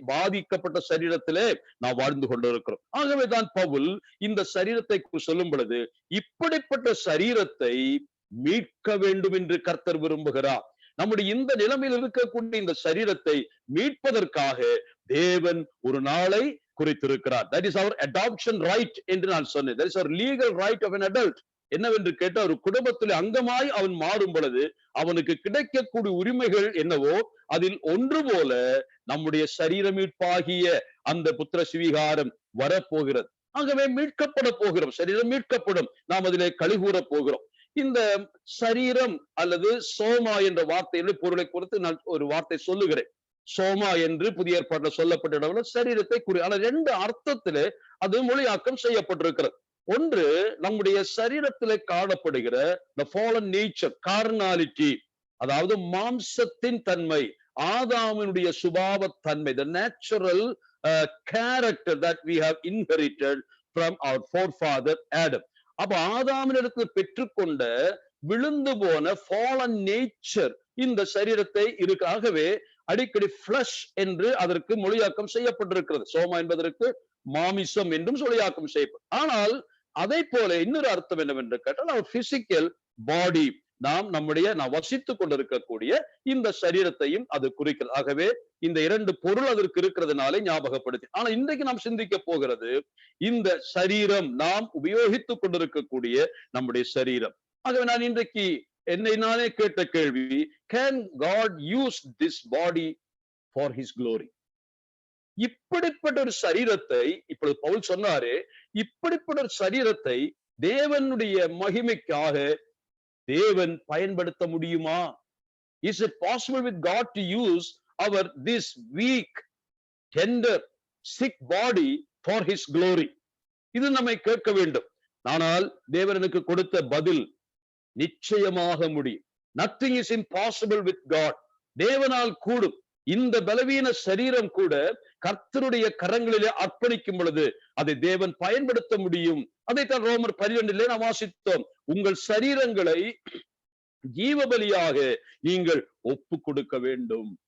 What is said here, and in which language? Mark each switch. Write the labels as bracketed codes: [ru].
[ta] பாதிக்கப்பட்ட சரீரத்திலே நாம் வாழ்ந்து கொண்டிருக்கிறோம். ஆகவேதான் பவுல் இந்த சரீரத்தை சொல்லும் பொழுது, இப்படிப்பட்ட சரீரத்தை மீட்க வேண்டும் என்று கர்த்தர் விரும்புகிறார். நம்முடைய இந்த நிலைமையில் இருக்கக்கூடிய இந்த சரீரத்தை மீட்பதற்காக தேவன் ஒரு நாளை குறித்திருக்கிறார். [en] That is our adoption right [ta] என்று நான் சொன்னேன். [en] That is our legal right of an adult. [ta] என்னவென்று கேட்ட ஒரு குடும்பத்தில் அங்கமாய் அவன் மாறும் பொழுது அவனுக்கு கிடைக்கக்கூடிய உரிமைகள் என்னவோ அதில் ஒன்று போல நம்முடைய சரீர மீட்பாகிய அந்த புத்திர சுவிகாரம் வரப்போகிறது. ஆகவே மீட்கப்பட போகிறோம், சரீரம் மீட்கப்படும், நாம் அதிலே கழிகூற போகிறோம். இந்த சரீரம் அல்லது சோமா என்ற வார்த்தையில பொருளை குறித்து நான் ஒரு வார்த்தை சொல்லுகிறேன். சோமா என்று புதிய ஏற்பாட்டில் சொல்லப்பட்ட இடம்ல சரீரத்தை குறி, ஆனா ரெண்டு அர்த்தத்திலே அது மொழியாக்கம் செய்யப்பட்டிருக்கிறது. ஒன்று, நம்முடைய சரீரத்திலே காணப்படுகிற [en] the fallen nature, carnality, [ta] அதாவது மாம்சத்தின் தன்மை, ஆதாமினுடைய சுபாவ தன்மை, [en] the natural character that we have inherited from our forefather Adam. [ta] அப்ப ஆதாமினிடத்தில் பெற்றுக்கொண்ட விழுந்து போன [en] fallen nature [ta] இந்த சரீரத்தை இருக்கு. ஆகவே அடிக்கடி flesh என்று அதற்கு மொழியாக்கம் செய்யப்பட்டிருக்கிறது. சோமா என்பதற்கு மாமிசம் என்றும் மொழியாக்கம் செய்யப்படும். ஆனால் அதை போல இன்னொரு அர்த்தம் என்னவென்று கேட்டால் அவர் [en] physical body, [ta] நாம் வசித்துக் கொண்டிருக்கக்கூடிய இந்த சரீரத்தையும் அது குறிக்கிறது. ஆகவே இந்த இரண்டு பொருள் அதற்கு இருக்கிறதுனாலே ஞாபகப்படுத்தி. ஆனா இன்றைக்கு நாம் சிந்திக்க போகிறது இந்த சரீரம், நாம் உபயோகித்துக் கொண்டிருக்கக்கூடிய நம்முடைய சரீரம். ஆகவே நான் இன்றைக்கு என்னை நானே கேட்ட கேள்வி, [en] Can God use this body for his glory? [ta] இப்படிப்பட்ட ஒரு சரீரத்தை, இப்பொழுது பவுல் சொன்னாரு, இப்படிப்பட்ட ஒரு சரீரத்தை தேவனுடைய மகிமைக்காக தேவன் பயன்படுத்த முடியுமா? [en] Is it possible with God to use this weak, tender, sick body for his glory? [ta] இது நம்மை கேட்க வேண்டும். ஆனால் தேவனுக்கு கொடுத்த பதில், நிச்சயமாக முடியும். [en] Nothing is impossible with God. [ta] தேவனால் கூடும். இந்த பலவீன சரீரம் கூட கர்த்தருடைய கரங்களிலே அர்ப்பணிக்கும் பொழுது அதை தேவன் பயன்படுத்த முடியும். அதைத்தான் ரோமர் 12 நாம் வாசித்தோம். உங்கள் சரீரங்களை ஜீவபலியாக நீங்கள் ஒப்பு கொடுக்க வேண்டும்.